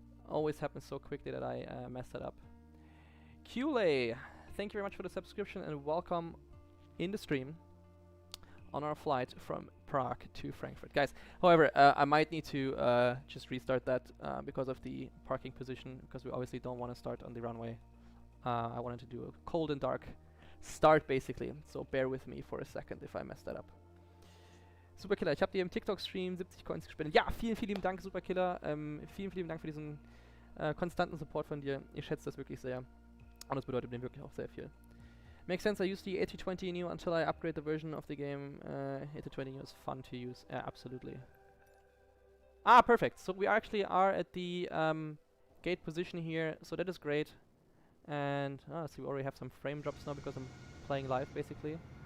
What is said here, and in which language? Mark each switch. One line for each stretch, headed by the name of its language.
English: Always happens so quickly that I messed that up. Qlay, thank you very much for the subscription and welcome in the stream on our flight from Prague to Frankfurt. Guys, however, I might need to just restart that because of the parking position, because we obviously don't want to start on the runway. I wanted to do a cold and dark start basically, so bear with me for a second if I mess that up.
German: Superkiller, ich habe dir im TikTok-Stream 70 Coins gespendet. Ja, vielen, vielen lieben Dank, Superkiller. Vielen, vielen Dank für diesen konstanten Support von dir. Ich schätze das wirklich sehr. Und das bedeutet mir wirklich auch sehr viel.
English: Makes sense, I use the A320NEO until I upgrade the version of the game. A320NEO is fun to use. Yeah, absolutely. Ah, perfect. So we actually are at the gate position here, so that is great. And so we already have some frame drops now because I'm playing live basically.